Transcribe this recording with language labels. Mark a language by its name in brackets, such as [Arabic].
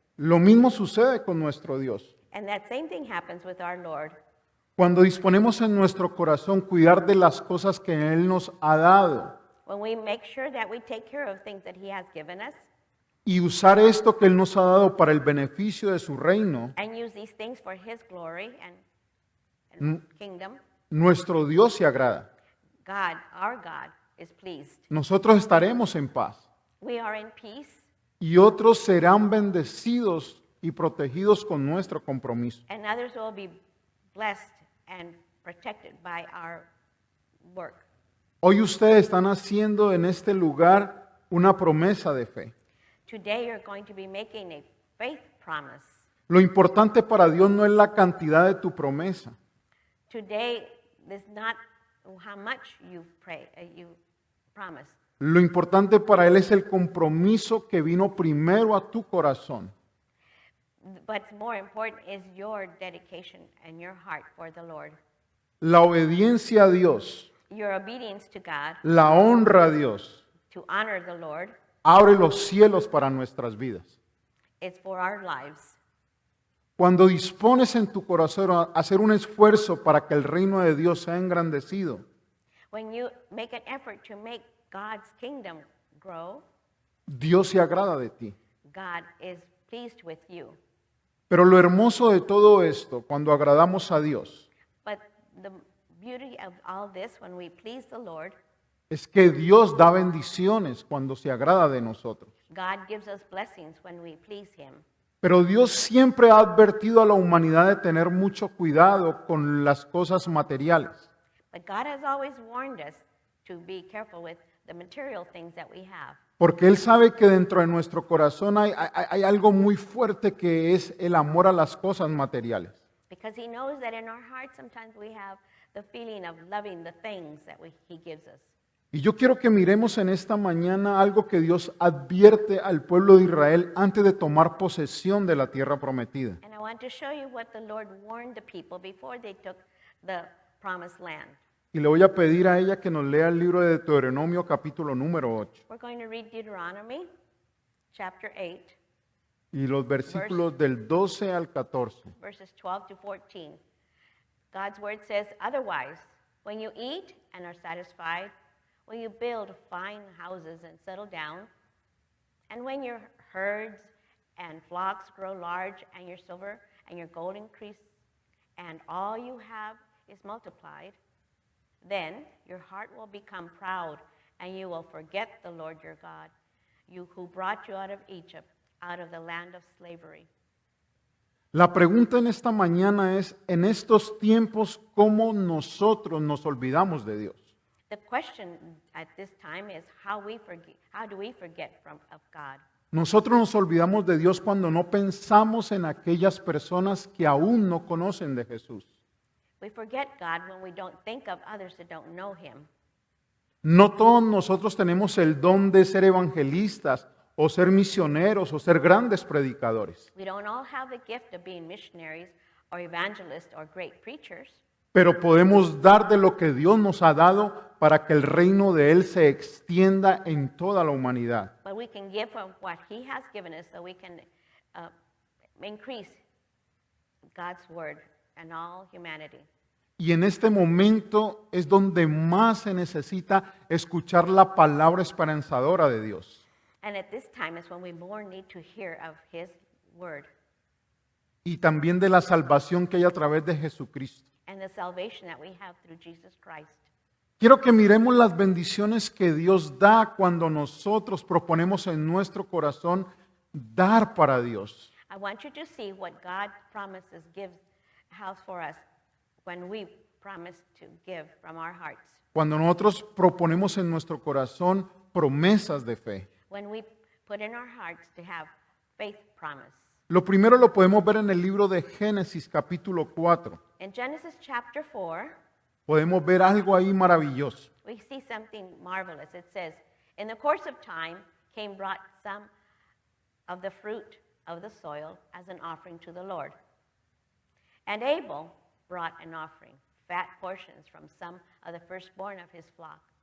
[Spanish] Lo mismo sucede con nuestro Dios. [English] And that same thing happens with our Lord. [Spanish] Cuando disponemos en nuestro corazón cuidar de las cosas que Él nos ha dado [English] When we make sure that we take care of things that He has given us [Spanish] y usar esto que Él nos ha dado para el beneficio de su reino, [English] and use these things for His glory and kingdom, [Spanish] nuestro Dios se agrada. [English] God, our God, is pleased. [Spanish] Nosotros estaremos en paz [English] We are in peace, [Spanish] y otros serán bendecidos y protegidos con nuestro compromiso. [English] and others will be blessed and protected by our work. [Spanish] Hoy ustedes están haciendo en este lugar una promesa de fe. [English] Today you're going to be making a faith promise. [Spanish] Lo importante para Dios no es la cantidad de tu promesa. [English] Today is not how much you pray, you promise. [Spanish] Lo importante para Él es el compromiso que vino primero a tu corazón. [English] What's more important is your dedication and your heart for the Lord. [Spanish] La obediencia a Dios, [English] Your obedience to God, [Spanish] la honra a Dios, [English] to honor the Lord, [Spanish] abre los cielos para nuestras vidas. [English] is for our lives. [Spanish] Cuando dispones en tu corazón a hacer un esfuerzo para que el reino de Dios sea engrandecido, [English] When you make an effort to make God's kingdom grow, [Spanish] Dios se agrada de ti. [English] God is pleased with you. [Spanish] Pero lo hermoso de todo esto, cuando agradamos a Dios, [English] But the beauty of all this, when we please the Lord, [Spanish] es que Dios da bendiciones cuando se agrada de nosotros. [English] God gives us blessings when we please Him. [Spanish] Pero Dios siempre ha advertido a la humanidad de tener mucho cuidado con las cosas materiales. [English] But God has always warned us to be careful with the material things that we have. [Spanish] Porque Él sabe que dentro de nuestro corazón hay algo muy fuerte que es el amor a las cosas materiales. [English] Because He knows that in our hearts sometimes we have the feeling of loving the things that He gives us. [Spanish] Y yo quiero que miremos en esta mañana algo que Dios advierte al pueblo de Israel antes de tomar posesión de la tierra prometida. [English] And I want to show you what the Lord warned the people before they took the promised land. [Spanish] Y le voy a pedir a ella que nos lea el libro de Deuteronomio capítulo número 8 [English] We're going to read Deuteronomy chapter 8, [Spanish] y los versículos del 12 al 14. [English] verses 12 to 14. God's word says, otherwise, when you eat and are satisfied, when you build fine houses and settle down, and when your herds and flocks grow large, and your silver and your gold increase, and all you have is multiplied, then your heart will become proud, and you will forget the Lord your God, you who brought you out of Egypt, out of the land of slavery. [Spanish] La pregunta en esta mañana es, en estos tiempos, ¿cómo nosotros nos olvidamos de Dios? [English] The question at this time is how do we forget of God? [Spanish] Nosotros nos olvidamos de Dios cuando no pensamos en aquellas personas que aún no conocen de Jesús. [English] We forget God when we don't think of others that don't know Him. [Spanish] No todos nosotros tenemos el don de ser evangelistas o ser misioneros o ser grandes predicadores. [English] We don't all have the gift of being missionaries or evangelists or great preachers, [Spanish] Pero podemos dar de lo que Dios nos ha dado para que el reino de Él se extienda en toda la humanidad. [English] but we can give from what He has given us so we can increase God's word and all humanity. [Spanish] Y en este momento es donde más se necesita escuchar la palabra esperanzadora de Dios. [English] And at this time is when we more need to hear of His word. [Spanish] y también de la salvación que hay a través de Jesucristo. [English] and the salvation that we have through Jesus Christ. [Spanish] Quiero que miremos las bendiciones que Dios da cuando nosotros proponemos en nuestro corazón dar para Dios. [English] I want you to see what God promises has for us when we promise to give from our hearts. [Spanish] Cuando nosotros proponemos en nuestro corazón promesas de fe. [English] When we put in our hearts to have faith promise. [Spanish] Lo primero lo podemos ver en el libro de Génesis capítulo 4. [English] In Genesis chapter 4, [Spanish] Podemos ver algo ahí maravilloso. [English] we see something marvelous. It says, in the course of time, Cain brought some of the fruit of the soil as an offering to the Lord. And Abel brought an offering, fat portions from some of the firstborn of his flock.